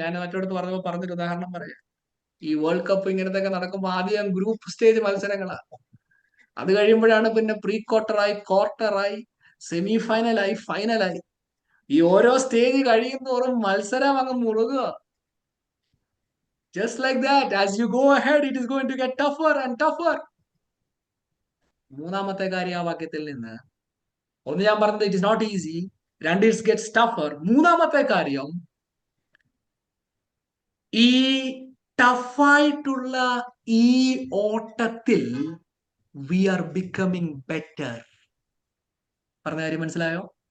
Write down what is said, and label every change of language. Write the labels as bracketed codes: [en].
[ml] ഞാൻ മറ്റോടത്ത് പറഞ്ഞൊരു ഉദാഹരണം പറയാം. ഈ വേൾഡ് കപ്പ് ഇങ്ങനത്തെ ഒക്കെ നടക്കുമ്പോൾ ആദ്യം ഗ്രൂപ്പ് സ്റ്റേജ് മത്സരങ്ങളാണ്. അത് കഴിയുമ്പോഴാണ് പിന്നെ പ്രീ ക്വാർട്ടറായി സെമി ഫൈനലായി, ഫൈനലായി. ഈ ഓരോ സ്റ്റേജ് കഴിയും തോറും മത്സരം അങ്ങ് മുറുകുക. [en] Just like that, as you go ahead, it is going to get tougher and tougher. [ml] മൂന്നാമത്തെ കാര്യം ആ വാക്യത്തിൽ നിന്ന്, ഒന്ന് ഞാൻ പറഞ്ഞത് [en] it is not easy, [ml] രണ്ട് [en] It gets tougher. [ml] മൂന്നാമത്തെ കാര്യം, ഈ ടഫായിട്ടുള്ള ഈ ഓട്ടത്തിൽ [en] We are becoming better. [ml] പറഞ്ഞ കാര്യം മനസ്സിലായോ?